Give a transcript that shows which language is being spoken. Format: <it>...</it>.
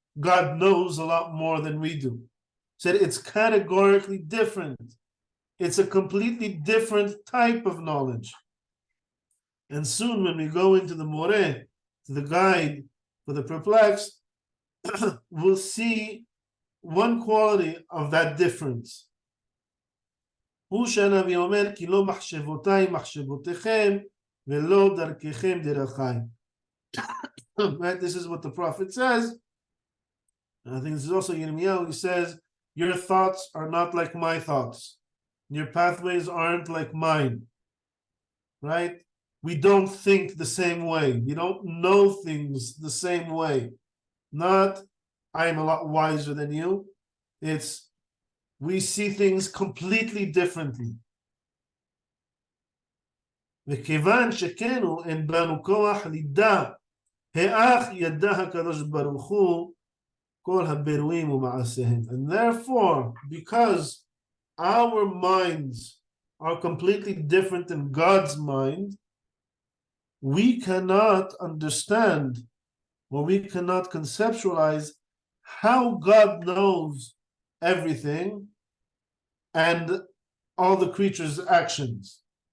<en>God knows a lot more than we do. Said it's categorically different. It's a completely different type of knowledge. And soon when we go into the Moreh, to the guide for the perplexed, we'll see one quality of that difference.</en> <he>הוא שהנביא אומר כי לא מחשבותיי מחשבותיכם ולא דרככם דרכיי.</he> <en>Right, this is what the prophet says. And I think this is also Yirmiyahu. He says, your thoughts are not like my thoughts. Your pathways aren't like mine. Right? We don't think the same way. We don't know things the same way. Not, I'm a lot wiser than you. It's, we see things completely differently.</en> <he>וכיוון שכנו אין בנו כוח לידע האח ידע הקדוש ברוך הוא כל הבירואים ומעשיהם.</he> <en>And therefore, because our minds are completely different than God's mind, we cannot understand or we cannot conceptualize how God knows everything and all the creatures' actions.</en>